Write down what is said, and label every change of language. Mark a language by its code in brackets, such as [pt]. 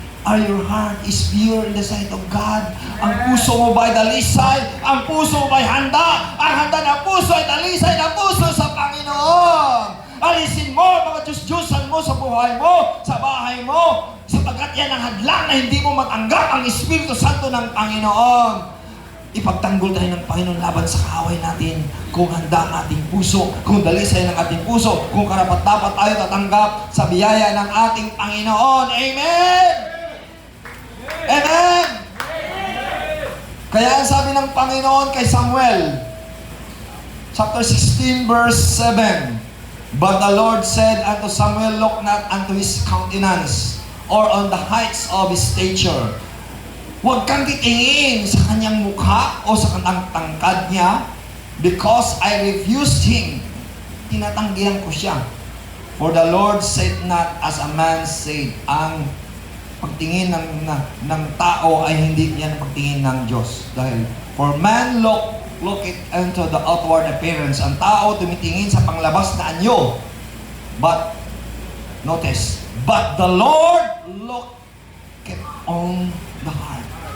[en] Are your heart is pure in the sight of God? [tl] Ang puso mo ba'y dalisay? Ang puso mo ba'y handa? Ang handa ng puso ay dalisay ng puso sa Panginoon. Alisin mo ang mga Diyos-Diyusan mo sa buhay mo, sa bahay mo, sapagkat yan ang hadlang na hindi mo matanggap ang Espiritu Santo ng Panginoon. ipagtanggol tayo ng Panginoon laban sa kaaway natin. Kung handa ang ating puso, kung dalisay ng ating puso, kung karapat-dapat tayo tatanggap sa biyaya ng ating Panginoon. Amen! Amen! Kaya ang sabi ng Panginoon kay Samuel, [en] chapter 16, verse 7, But the Lord said unto Samuel, Look not unto his countenance, or on the heights of his stature. [tl] Huwag kang titingin sa kanyang mukha o sa kanyang tangkad niya, [en] because I refused him. [tl] Tinatanggihan ko siya. [en] For the Lord said not as a man said. [tl] Ang pagtingin ng tao ay hindi yan pagtingin ng Diyos. Dahil, [en] for man look it into the outward appearance. [tl] Ang tao tumitingin sa panglabas na anyo. [en] But, notice, but the Lord looketh on the heart.